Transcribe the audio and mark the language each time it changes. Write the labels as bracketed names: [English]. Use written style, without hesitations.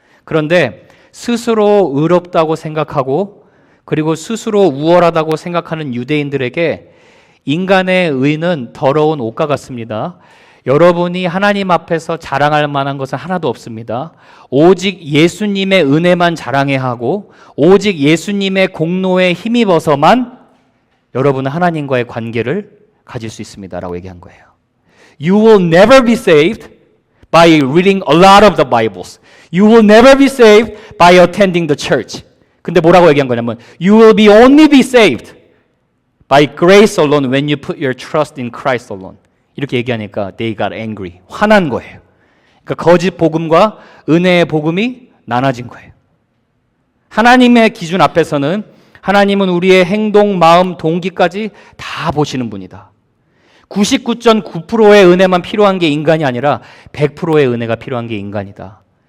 [Korean] 그런데 스스로 의롭다고 생각하고 그리고 스스로 우월하다고 생각하는 유대인들에게 인간의 의는 더러운 옷과 같습니다. 여러분이 하나님 앞에서 자랑할 만한 것은 하나도 없습니다. 오직 예수님의 은혜만 자랑해야 하고 오직 예수님의 공로에 힘입어서만 여러분은 하나님과의 관계를 가질 수 있습니다 라고 얘기한 거예요. [English] You will never be saved by reading a lot of the Bibles. You will never be saved by attending the church. [Korean] 근데 뭐라고 얘기한 거냐면 [English] You will be only be saved by grace alone when you put your trust in Christ alone. [Korean] 이렇게 얘기하니까 [English] they got angry. [Korean] 화난 거예요. 그러니까 거짓 복음과 은혜의 복음이 나눠진 거예요. 하나님의 기준 앞에서는 하나님은 우리의 행동, 마음, 동기까지 다 보시는 분이다. 99.9%의 은혜만 필요한 게 인간이 아니라 100%의 은혜가 필요한 게 인간이다.